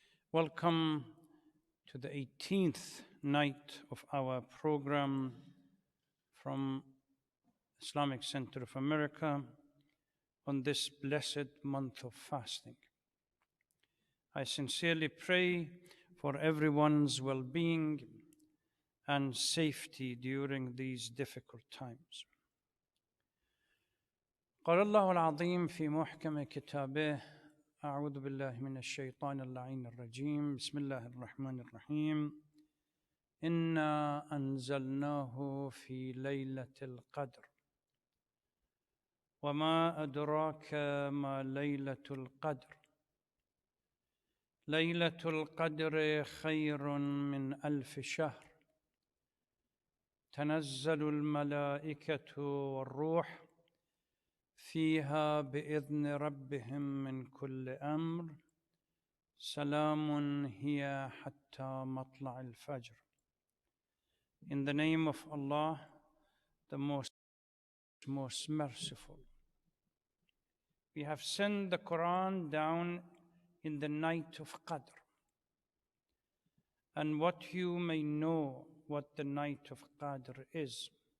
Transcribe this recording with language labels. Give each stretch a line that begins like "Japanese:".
English: Welcome to the 18th night of our program from Islamic Center of America on this blessed month of fasting. I sincerely pray for everyone's well-being and safety during these difficult times.
Arabic: قال الله العظيم في محكم كتابه أعوذ بالله من الشيطان اللعين الرجيم بسم الله الرحمن الرحيم إنا أنزلناه في ليلة القدر وما أدراك ما ليلة القدر ليلة القدر خير من 1000 شهر تنزل الملائكة والروح فيها بإذن ربهم من كل أمر سلام هي حتى مطلع الفجر.
English: In the name of Allah, the most merciful. We have sent the Quran down in the night of Qadr. And what you may know what the night of Qadr is.